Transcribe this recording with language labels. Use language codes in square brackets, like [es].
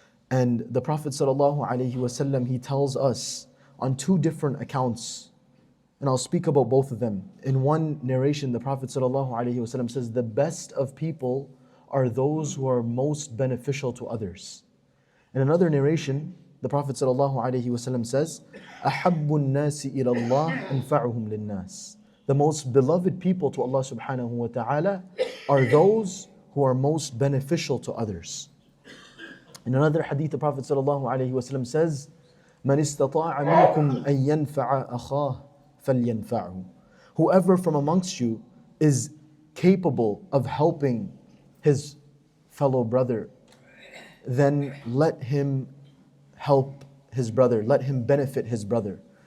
[en] And the Prophet ﷺ, he tells us on two different accounts, and I'll speak about both of them. In one narration, the Prophet ﷺ says, the best of people are those who are most beneficial to others. In another narration, the Prophet ﷺ says, [ar] أَحَبُّ النَّاسِ إِلَى اللَّهِ أَنْفَعُهُمْ لِلنَّاسِ. [en] The most beloved people to Allah subhanahu wa ta'ala are those who are most beneficial to others. In another hadith, the Prophet sallallahu alayhi wa sallam says, [ar] مَنِ اسْتَطَاعَ مِنْكُمْ أَن يَنْفَعَ أَخَاهُ فَلْيَنْفَعْهُ. [en] Whoever from amongst you is capable of helping his fellow brother, then let him help his brother, let him benefit his brother.